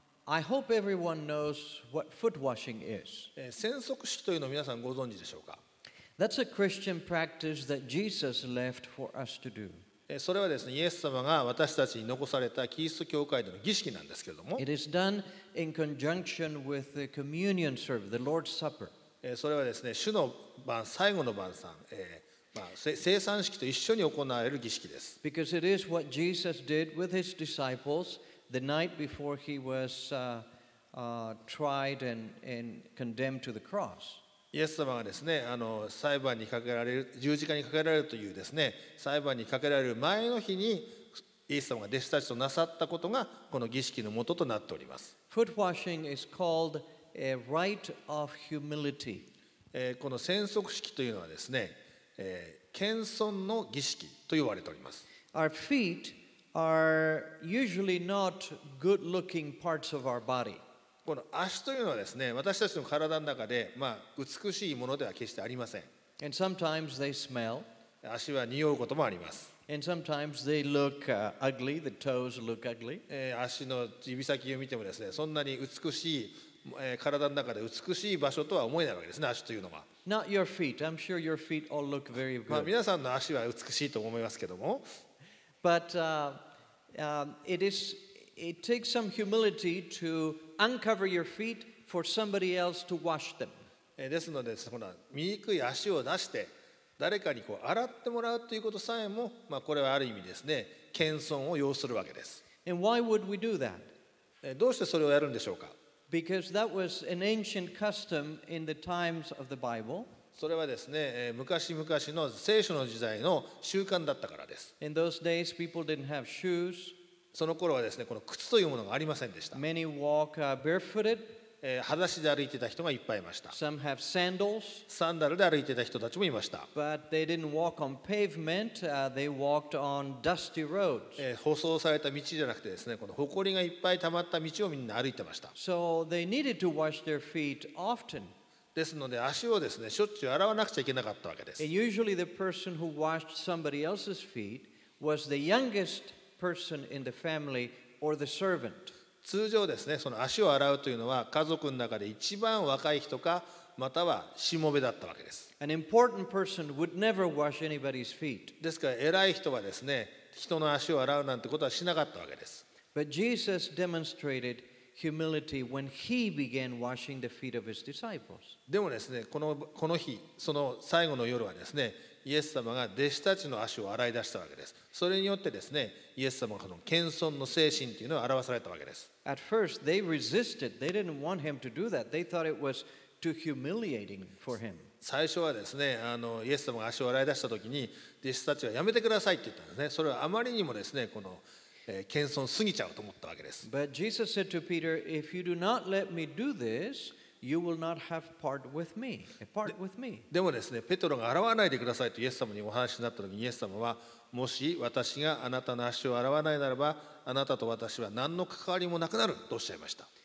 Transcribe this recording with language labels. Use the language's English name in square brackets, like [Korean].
[English] I hope everyone knows what foot washing is. [Japanese] 洗足式というのを皆さんご存知でしょうか。 [English] That's a Christian practice that Jesus left for us to do. [Japanese] それはですね、イエス様が私たちに残されたキリスト教会での儀式なんですけれども、 [English] It is done in conjunction with the communion service, the Lord's Supper. [Japanese] それはですね、主の晩、最後の晩餐、聖餐式と一緒に行われる儀式です。 [English] Because it is what Jesus did with his disciples the night before he was tried and condemned to the cross. [Japanese] イエス様がですね、裁判にかけられる、十字架にかけられるというですね、裁判にかけられる前の日にイエス様が弟子たちとなさったことがこの儀式の元となっております。 [English] Foot washing is called a rite of humility. [Japanese] この洗足式というのはですね、謙遜の儀式と言われております。 [English] Our feet are usually not good-looking parts of our body. [Japanese] この足というのはですね、私たちの体の中で、美しいものでは決してありません。 [English] And sometimes they smell. [Japanese] 足は匂うこともあります。 [English] And sometimes they look ugly. The toes look ugly. [Japanese] 足の指先を見てもですね、そんなに美しい、体の中で美しい場所とは思えないわけですね、足というのは。 [English] Not your feet. I'm sure your feet all look very good. [Japanese] 皆さんの足は美しいと思いますけども。 [English] But it takes some humility to uncover your feet for somebody else to wash them. [Japanese] ですので、この醜い足を出して誰かに洗ってもらうということさえも、これはある意味ですね、謙遜を要するわけです。 [English] And why would we do that? [Japanese] どうしてそれをやるんでしょうか。 [English] Because that was an ancient custom in the times of the Bible. [Japanese] それはですね、昔々の聖書の時代の習慣だったからです。 [English] In those days, people didn't have shoes. [Japanese] その頃はですね、この靴というものがありませんでした。 [English] Many walk barefooted. [Japanese] 裸足で歩いていた人がいっぱいいました。 [English] Some have sandals. [Japanese] サンダルで歩いていた人たちもいました。 [English] But they didn't walk on pavement. They walked on dusty roads. [Japanese] 舗装された道じゃなくてですね、この埃がいっぱい溜まった道をみんな歩いてました。 [English] So they needed to wash their feet often. [Japanese] ですので足をですね、しょっちゅう洗わなくちゃいけなかったわけです。 [English] And usually the person who washed somebody else's feet was the youngest person in the family or the servant. [Japanese] 通常ですね、その足を洗うというのは家族の中で一番若い人かまたはしもべだったわけです。 [English] An important person would never wash anybody's feet. [Japanese] ですから偉い人はですね、人の足を洗うなんてことはしなかったわけです。 [English] But Jesus demonstrated humility when he began washing the feet of his disciples. [Japanese] でもですね、この日、その最後の夜はですね、イエス様が弟子たちの足を洗い出したわけです。それによってですね、イエス様がこの謙遜の精神というのを表されたわけです。 [English] At first, they resisted. They didn't want him to do that. They thought it was too humiliating for him. [Japanese] 最初はですね、イエス様が足を洗い出した時に、弟子たちはやめてくださいって言ったんですね。それはあまりにもですね、この謙遜すぎちゃうと思ったわけです。 [English] But Jesus said to Peter, if you do not let me do this, you will not have part with me. [Japanese] でもですね、ペトロが洗わないでくださいとイエス様にお話になった時にイエス様は、もし私があなたの足を洗わないならば、あなたと私は何の関わりもなくなるとおっしゃいました。